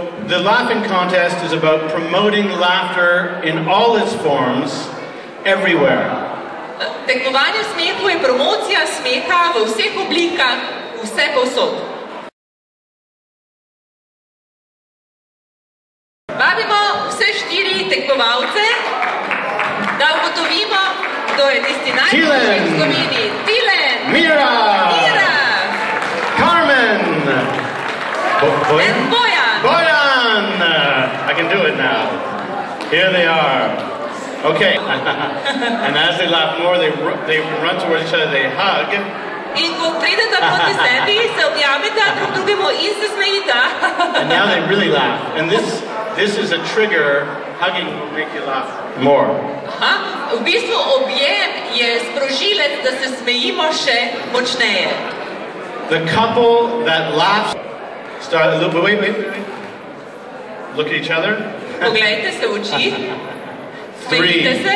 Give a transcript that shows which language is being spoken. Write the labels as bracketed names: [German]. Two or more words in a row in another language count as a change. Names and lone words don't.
[English] the laughing contest is about promoting laughter in all its forms, everywhere. [Slovenian] Tekmovanje smehu je promocija smeha v vseh oblikah, vse povsod. Vabimo vse 4 tekmovalce, da ugotovimo, kdo je tisti najboljši v Sloveniji. Tilen! Mira! Carmen! [English] And Bojan! Bojan! I can do it now. Here they are. Okay. And as they laugh more, they run towards each other, they hug. [Slovenian] In ko pridete proti sebi, se objamete drug drugemu in se smejite. [English] And now they really laugh. And this is a trigger. Hugging will make you laugh more. [Slovenian] Aha, v bistvu objem je sprožilec, da se smejimo še močneje. [English] The couple that laughs start a little bit. Wait. Look at each other. [Slovenian] Poglejte se v oči. Smejite se.